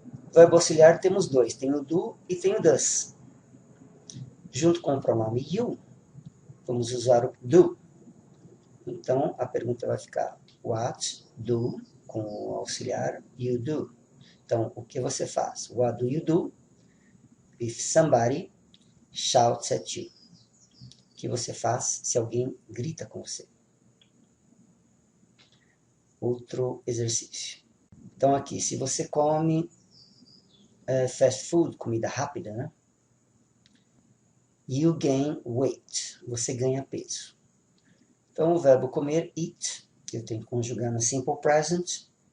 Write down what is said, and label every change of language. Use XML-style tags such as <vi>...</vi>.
<pt>O verbo auxiliar temos dois, tem o do e tem o does. Junto com o pronome you, vamos usar o do. Então, a pergunta vai ficar</pt> <en>what do,</en> <pt>com o auxiliar</pt> <en>you do.</en> <pt>Então, o que você faz?</pt> <en>What do you do if somebody shouts at you?</en> <pt>O que você faz se alguém grita com você? Outro exercício. Então, aqui, se você come fast food, comida rápida, né?</pt> <en>You gain weight.</en> <pt>Você ganha peso. Então, o verbo comer, eat, eu tenho que conjugar no simple present.</pt>